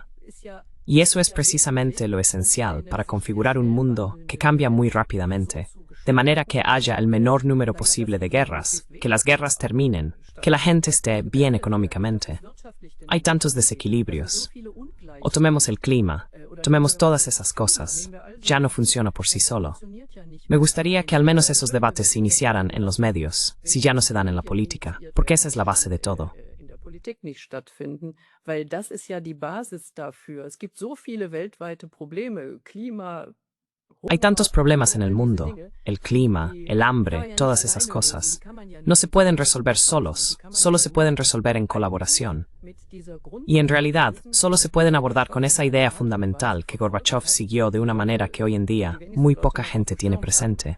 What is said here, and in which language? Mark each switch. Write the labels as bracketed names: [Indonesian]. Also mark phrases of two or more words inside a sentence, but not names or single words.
[Spanish] Y eso es precisamente lo esencial para configurar un mundo que cambia muy rápidamente, de manera que haya el menor número posible de guerras, que las guerras terminen, que la gente esté bien económicamente. Hay tantos desequilibrios. O tomemos el clima, tomemos todas esas cosas. Ya no funciona por sí solo. Me gustaría que al menos esos debates se iniciaran en los medios, si ya no se dan en la política, porque esa es la base de todo. [German] Politik nicht stattfinden, weil das ist ja die Basis dafür. Es gibt so viele weltweite Probleme, Klima. [Spanish] Hay tantos problemas en el mundo, el clima, el hambre, todas esas cosas. No se pueden resolver solos, solo se pueden resolver en colaboración. Y en realidad, solo se pueden abordar con esa idea fundamental que Gorbachev siguió de una manera que hoy en día muy poca gente tiene presente.